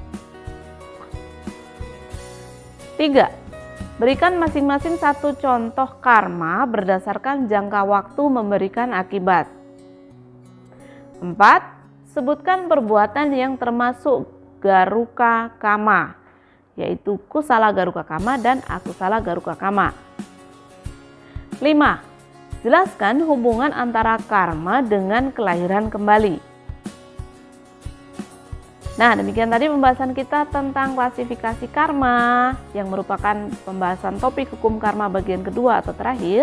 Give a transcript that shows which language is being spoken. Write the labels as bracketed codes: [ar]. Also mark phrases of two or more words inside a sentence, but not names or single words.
[id] 3. Berikan masing-masing satu contoh karma berdasarkan jangka waktu memberikan akibat. 4. Sebutkan perbuatan yang termasuk [pi] garuka kama, [id] yaitu [pi] kusala garuka kama [id] dan [pi] akusala garuka kama. [id] 5. Jelaskan hubungan antara karma dengan kelahiran kembali. Nah, demikian tadi pembahasan kita tentang klasifikasi karma yang merupakan pembahasan topik hukum karma bagian kedua atau terakhir.